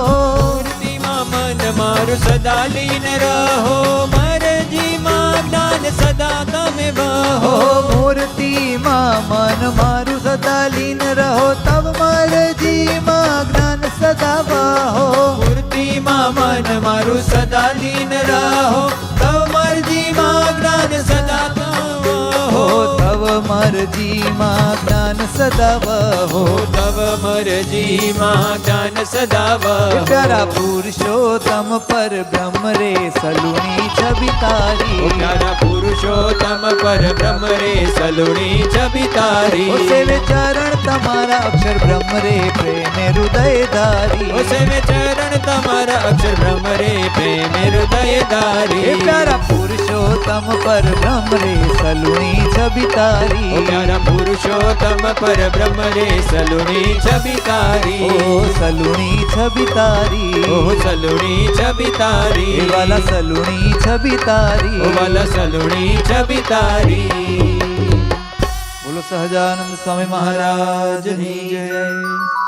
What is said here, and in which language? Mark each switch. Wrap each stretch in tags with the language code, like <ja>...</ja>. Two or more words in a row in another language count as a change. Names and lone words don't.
<gu>મૂર્તિ માં મન મારું સદા લીન રહો મરજી માં જ્ઞાન સદા તમે हो બહો મૂર્તિ માં મન મારું સદા લીન રહો તબ મરજી માં જ્ઞાન સદા વાહો મૂર્તિ માં મન મારું સદા લીન રહો તવ મરજી માં જ્ઞાન સદા हो કહો તવ મરજી માં જ્ઞાન સદા વહો તવ મરજી માં જ્ઞાન સદા प्यारा વહો પુરુષોત્તમ પર બ્રહ્મ રે સલુણી છબી તારી પ્યારા પુરુષોત્તમ પર બ્રહ્મ રે સલુણી છબી તારી ઓ સેવે ચરણ તમારા અક્ષર બ્રહ્મ રે પ્રેમ હૃદય ધારી ઓ સેવે ચરણ તમારા અક્ષર બ્રહ્મ રે પ્રેમ હૃદય ધારી હે પ્યારા પુરુષોત્તમ પર બ્રહ્મ રે સલુણી છબી તારી ઓ પ્યારા પુરુષોત્તમ પર બ્રહ્મ રે સલુણી છબી તારી ઓ સલુણી છબી તારી ઓ સલુણી છબી તારી હે વાલા સલુણી છબી તારી ઓ વાલા સલુણી છબી તારી</gu> <hi>बोलो सहजानंद स्वामी महाराज की जय</hi>